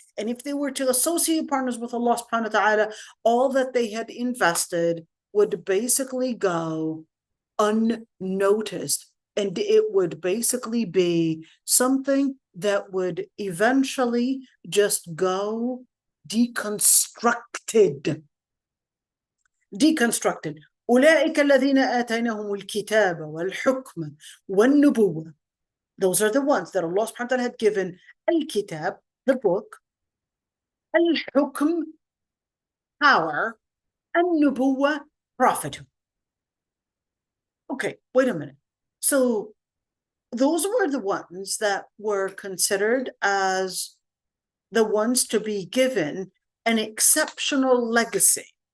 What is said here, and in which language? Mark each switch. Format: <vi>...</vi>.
<en>And if they were to associate partners with Allah subhanahu wa ta'ala, all that they had invested would basically go unnoticed, and it would basically be something that would eventually just go deconstructed.</en> <ar>أولئك الذين آتيناهم الكتاب والحكم والنبوة.</ar> <en>Those are the ones that Allah subhanahu wa ta'ala had given al-kitab, the book, al-hukm, power, and-nubuwah, prophethood. Okay, wait a minute. So those were the ones that were considered as the ones to be given an exceptional legacy.</en>